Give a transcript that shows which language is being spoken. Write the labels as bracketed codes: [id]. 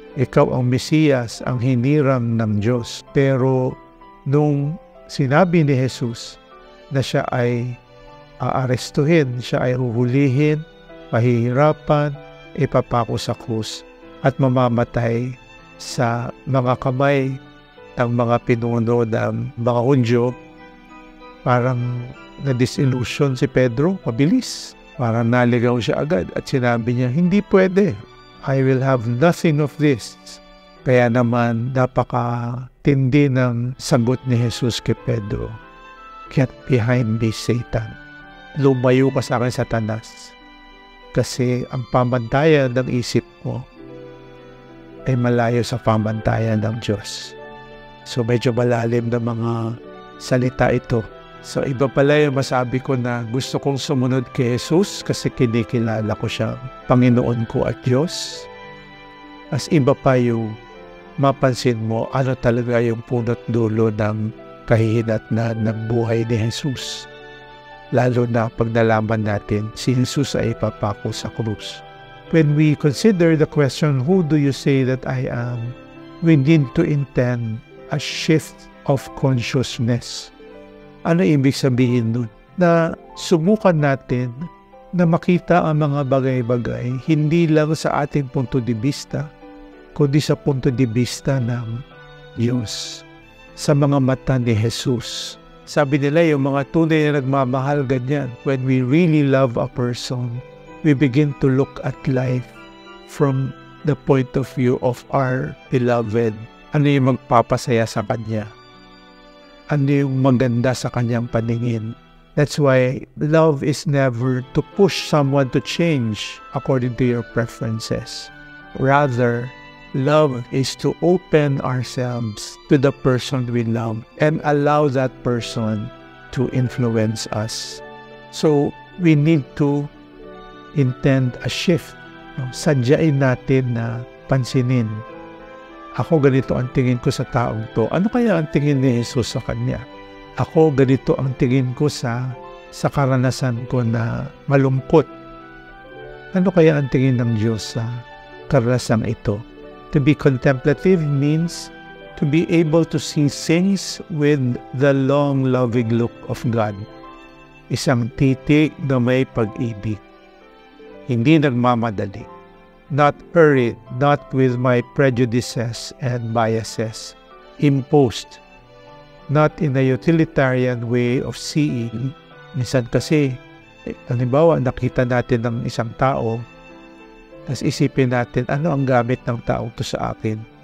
[tl] Ikaw ang Mesiyas, ang hinirang ng Diyos. Pero nung sinabi ni Jesus na siya ay aarestuhin, siya ay huhulihin, pahihirapan, ipapako sa krus, at mamamatay sa mga kamay ng mga pinuno ng mga Hudyo, parang na-disillusion si Pedro, mabilis. Parang naligaw siya agad at sinabi niya, hindi pwede. [en] I will have nothing of this. [tl] Kaya naman, napakatindi ng sagot ni Jesus kay Pedro. [en] Get behind me, Satan. [tl] Lumayo ka sa akin, Satanas. Kasi ang pamantayan ng isip mo ay malayo sa pamantayan ng Diyos. So medyo malalim na mga salita ito. So iba pala yung masabi ko na gusto kong sumunod kay Jesus kasi kinikilala ko siyang Panginoon ko at Diyos. As iba pa yung mapansin mo ano talaga yung punot dulo ng kahihinatnan ng buhay ni Jesus. Lalo na pag nalaman natin si Jesus ay ipapako sa krus. [en] When we consider the question, who do you say that I am? We need to intend a shift of consciousness. [tl] Ano ibig sabihin nun? Na subukan natin na makita ang mga bagay-bagay hindi lang sa ating punto de vista, kundi sa punto de vista ng Diyos, sa mga mata ni Jesus. Sabi nila yung mga tunay na nagmamahal ganyan. [en] When we really love a person, we begin to look at life from the point of view of our beloved. [tl] Ano yung magpapasaya sa Kanya? Ano yung maganda sa Kanyang paningin? [en] That's why love is never to push someone to change according to your preferences. Rather, love is to open ourselves to the person we love and allow that person to influence us. So, we need to intend a shift. [tl] Sadyain natin na pansinin. Ako ganito ang tingin ko sa taong to. Ano kaya ang tingin ni Jesus sa kanya? Ako ganito ang tingin ko sa karanasan ko na malungkot. Ano kaya ang tingin ng Diyos sa karanasan ito? [en] To be contemplative means to be able to see things with the long loving look of God. [tl] Isang titig na may pag-ibig. Hindi nagmamadali. [en] Not hurried, not with my prejudices and biases. Imposed. Not in a utilitarian way of seeing. [tl] Minsan kasi, halimbawa, nakita natin ng isang tao, tapos isipin natin, ano ang gamit ng taong to sa akin?